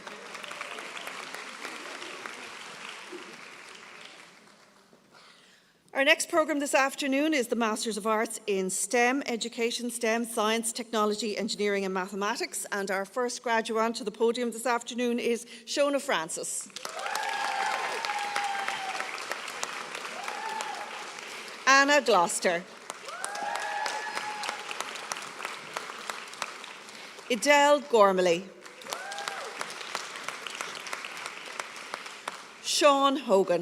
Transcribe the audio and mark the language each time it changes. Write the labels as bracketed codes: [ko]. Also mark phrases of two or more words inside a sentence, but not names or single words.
[en] Our next programme this afternoon is the Masters of Arts in STEM Education, STEM, Science, Technology, Engineering and Mathematics, and our first graduate to the podium this afternoon is Shona Francis. Anna Gloucester. Idel Gormley. Sean Hogan.